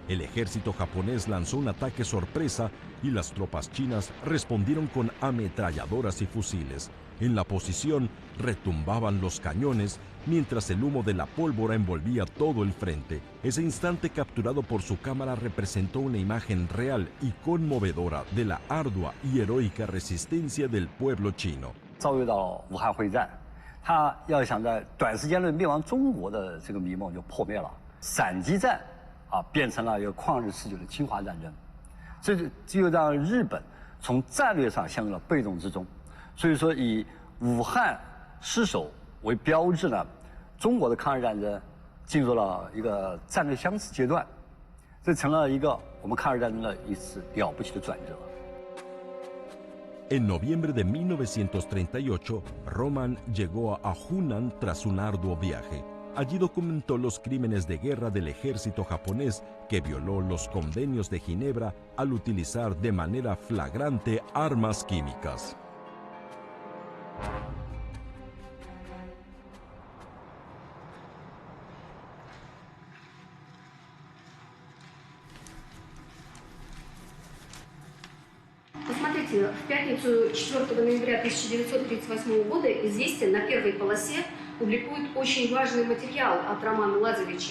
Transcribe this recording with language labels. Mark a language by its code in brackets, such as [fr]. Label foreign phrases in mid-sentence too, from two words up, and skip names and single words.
[es] El ejército japonés lanzó un ataque sorpresa y las tropas chinas respondieron con ametralladoras y fusiles. En la posición retumbaban los cañones mientras el humo de la pólvora envolvía todo el frente. Ese instante capturado por su cámara representó una imagen real y conmovedora de la ardua y heroica resistencia del pueblo chino. [zh] 遭遇到武汉会战，他要想在短时间内灭亡中国的这个迷梦就破灭了。闪击战变成了一个旷日持久的侵华战争，这就让日本从战略上陷入了被动之中。所以说，以武汉失守为标志呢，中国的抗日战争进入了一个战略相似阶段，这成了一个我们抗日战争的一次了不起的转折。 [es] En noviembre de 1938, Roman llegó a Hunan tras un arduo viaje. Allí documentó los crímenes de guerra del ejército japonés que violó los convenios de Ginebra al utilizar de manera flagrante armas químicas. [ru] Посмотрите, в пятницу 4 ноября 1938 года «Известия» на первой полосе публикует очень важный материал от Романа Лазаревича.